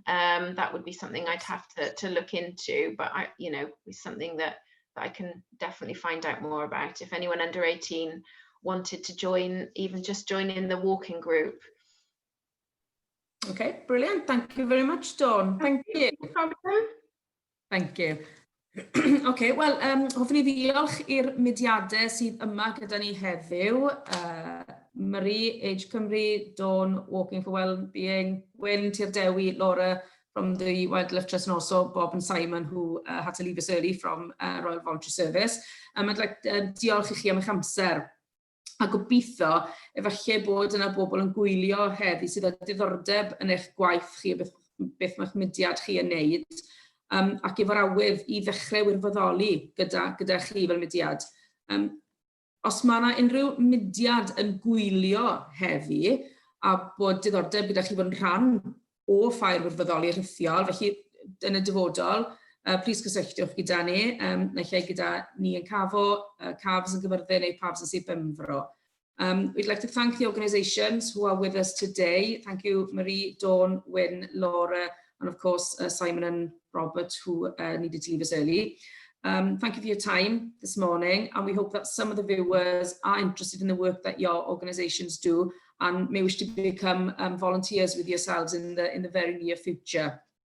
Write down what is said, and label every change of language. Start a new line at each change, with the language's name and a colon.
English: That would be something I'd have to look into, but it's something that I can definitely find out more about. If anyone under 18 wanted to join, even just join in the walking group. Okay, brilliant. Thank you very much, Dawn. Thank you. No problem. Thank you.
Welsh: Okay, wel, hoffwn i ddiolch i'r mudiadau sydd yma gyda ni heddiw.
English: Marie, Age Cymru, Dawn, Walking for Wellbeing, Wyn, Tirdewi, Laura from the Wildlife Trust, and also Bob and Simon, who had to leave us early from Royal Voluntary Service. I'd like
Welsh: diolch i chi am eich amser. A gobeithio, efallai bod yna bobl yn gwylio heddi sydd â diddordeb yn eich gwaith chi, beth mae'ch mudiad chi yn neud, ac efo'r awydd i ddechrau wirfoddoli gyda chi fel mudiad. Os mae yna unrhyw mudiad yn gwylio heddi, a bod diddordeb gyda chi fod yn rhan o Ffair Wirfoddoli Rithwir, felly yn y dyfodol, plis cysylltiwch gyda ni, neu lle gyda ni yn Cafo, Cafs yn Gyfyrddin neu Pafs yn Sir Benfro.
English: We'd like to thank the organisations who are with us today. Thank you, Marie, Dawn, Wyn, Laura, and of course, Simon and Robert, who needed to leave us early. Thank you for your time this morning, and we hope that some of the viewers are interested in the work that your organisations do and may wish to become volunteers with yourselves in the very near future.